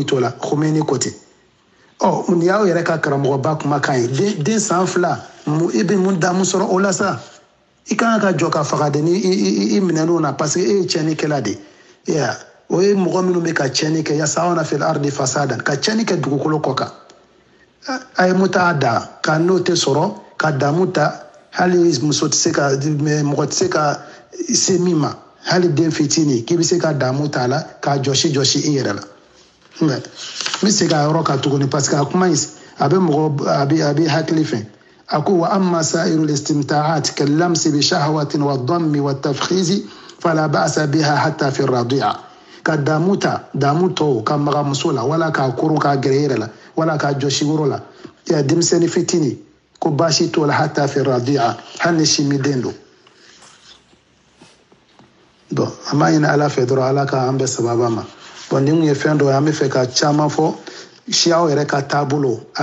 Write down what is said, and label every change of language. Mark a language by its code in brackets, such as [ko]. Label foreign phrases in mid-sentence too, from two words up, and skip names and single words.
[bm] t'o la Khomeini ko ten nin y'aw yɛrɛ ka karamɔgɔba kumakan ye den san 2 i bɛ mun damu sɔrɔ o la sa i kan ka jɔ ka faga de ni i minɛn'o na [fr] parce que [bm] e ye tiɲɛnikɛla de ye o ye mɔgɔ minnu bɛ ka tiɲɛni kɛ [ar] يسعون في الأرض فسادا [bm] ka tiɲɛni kɛ dugukolo kɔ kan a ye muta da ka n'o tɛ sɔrɔ ka damu ta hali muso tɛ se ka mɔgɔ tɛ se ka se min ma hali den fitinin k'i bɛ se ka damu ta la k'a jɔsi i yɛrɛ la mi se ka yɔrɔ ka tuguni [fr] parce que [bm] a kuma in a bɛ mɔgɔ a bɛ hakili fɛ a ko [ar] وأما سائر الاستمتاعات كاللمس بشهوة والضم والتفخيذ فلا بأس بها حتى في الرضيعة [bm] ka damu tɔw ka maga muso la wala k'a koron k'a gɛrɛ yɛrɛ la wala k'a jɔsi woro la ya denmisɛnnin fitini ko baasi t'o la [ar] حتى في الرضيعة [bm] hali ni simiden don bon an b'a ɲini ala fɛ dɔrɔn ala k'an bɛɛ sababa ma bon ni mun ye fɛn dɔ ye an bɛ fɛ ka caman fɔ siyaw yɛrɛ ka taabolo a